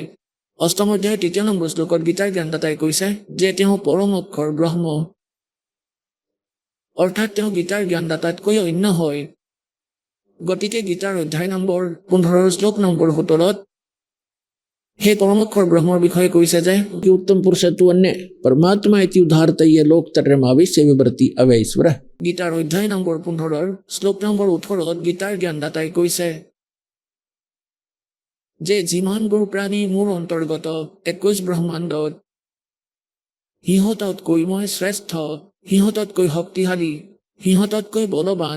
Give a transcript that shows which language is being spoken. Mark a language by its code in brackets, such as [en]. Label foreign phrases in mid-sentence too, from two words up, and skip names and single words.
[as] 8ম অধ্যায়ৰ 3 নম্বৰ শ্লোকত গীতাৰ জ্ঞানদাতাই কৈছে যে তেওঁ পৰম অক্ষৰ ব্ৰহ্ম। অৰ্থাৎ তেওঁ গীতাৰ জ্ঞানদাতাতকৈ অন্য হয়। গতিকে গীতাৰ অধ্যায় নম্বৰ 15 শ্লোক নম্বৰ 17 সেই পৰমক্ষৰ ব্ৰহ্মৰ বিষয়ে কৈছে যে [sa] कि उत्तम पुरुष तु अन्य परमात्मा इति उदाहरतय लोकत्रयमाविश्य विवृति अवैश्वर। [as] গীতাৰ অধ্যায় নম্বৰ 15 শ্লোক নম্বৰ 18 গীতাৰ জ্ঞানদাতাই কৈছে যে যিমানবোৰ প্ৰাণী মোৰ অন্তৰ্গত 21 ব্ৰহ্মাণ্ডত, সিহঁততকৈ মই শ্ৰেষ্ঠ, সিহঁততকৈ শক্তিশালী, সিহঁততকৈ বলৱান।